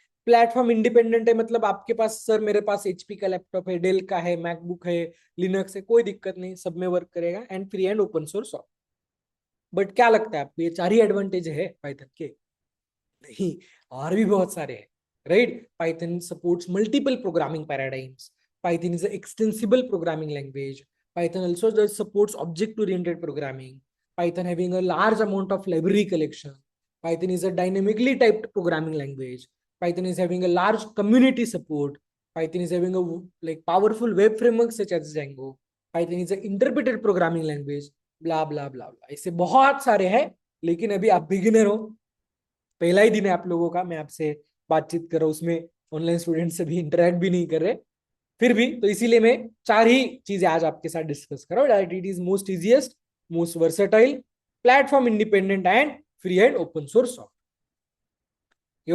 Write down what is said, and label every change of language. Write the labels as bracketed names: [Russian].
[Hindi] Platform independent है मतलब आपके पास, सर मेरे पास एचपी का लैपटॉप है, डेल का है, मैकबुक है, लिनक्स है, कोई दिक्कत नहीं, सब में वर्क करेगा। [English] And free and open source. [Hindi] But क्या लगता है आपको, ये चार ही एडवांटेज है पाइथन के? नहीं, और भी बहुत सारे हैं, right. [English] Python supports multiple programming paradigms, Python is extensible programming language, Python also does supports object oriented programming, python having a large amount of library collection, python is a dynamically typed programming language, python is having a large community support, python is having a like powerful web framework such as django, python is an interpreted programming language, blah blah blah blah। [Hindi] ऐसे बहुत सारे हैं, लेकिन अभी आप beginner हो, पहला ही दिन है आप लोगों का, मैं आपसे बातचीत कर रहा हूँ, उसमें ऑनलाइन स्टूडेंट से भी इंटरेक्ट भी नहीं कर रहे, फिर भी तो इसीलिए मैं चार ही चीजें आज आपके साथ डिस्कस कर रहा हूँ। [English] It is most easiest, most versatile, platform independent and free and open source software.